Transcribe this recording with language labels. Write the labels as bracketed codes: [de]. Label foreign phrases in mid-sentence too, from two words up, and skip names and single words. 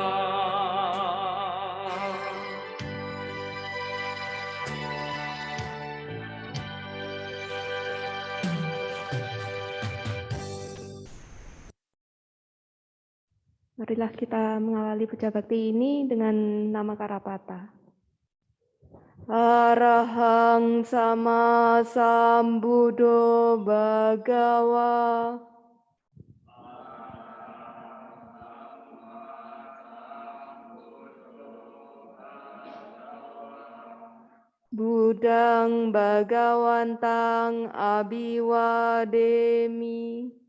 [id] Marilah kita mengawali Puja Bakti ini dengan nama Karapata. [pi] Arahang sama sambuddho bhagawa. Budang bhagawantang abiwademi.